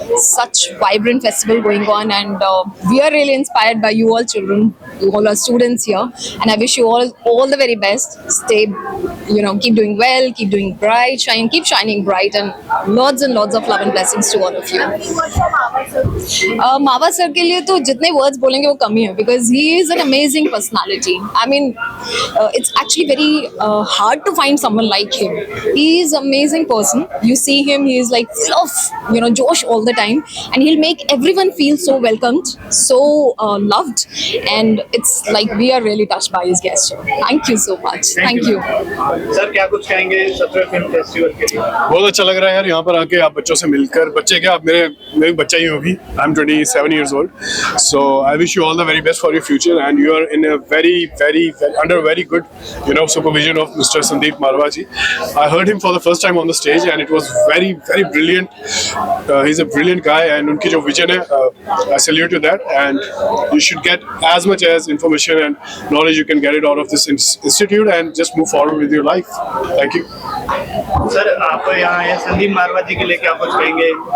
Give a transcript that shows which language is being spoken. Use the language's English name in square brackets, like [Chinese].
[English] Such vibrant festival going on, and we are really inspired by you all children, you all our students here, and I wish you all the very best. Stay, keep doing well, keep doing bright, keep shining bright, and lots of love and blessings to all of you. [Hindi] मावा sir के लिए तो जितने words बोलेंगे वो कम ही है, [English] because he is an amazing personality. I mean, it's actually very hard to find someone like him. He is an amazing person. You see him, he is like full of josh all the time, and he'll make everyone feel so welcomed, so loved, and it's like we are really touched by his gesture. Thank you so much. Thank you. [Hindi] Sir क्या कुछ कहेंगे 17वें film festival के लिए? बहुत अच्छा लग रहा है यार, यहाँ पर आके आप बच्चों से मिलकर। बच्चे क्या, आप मेरे बच्चा ही हो भी। [English] I'm 27 years old, so I wish you all the very best for your future, and you are in a very under very good supervision of Mr. Sandeep Marwa ji. I heard him for the first time on the stage, and it was very brilliant. He's a brilliant guy, and [Hindi] उनकी जो [English] vision है, I salute to that, and you should get as much as information and knowledge you can get it out of this institute, and just move forward with your life. Thank you. [Hindi] Sir आप यहाँ आए संदीप मारवा जी के लिए क्या कुछ कहेंगे?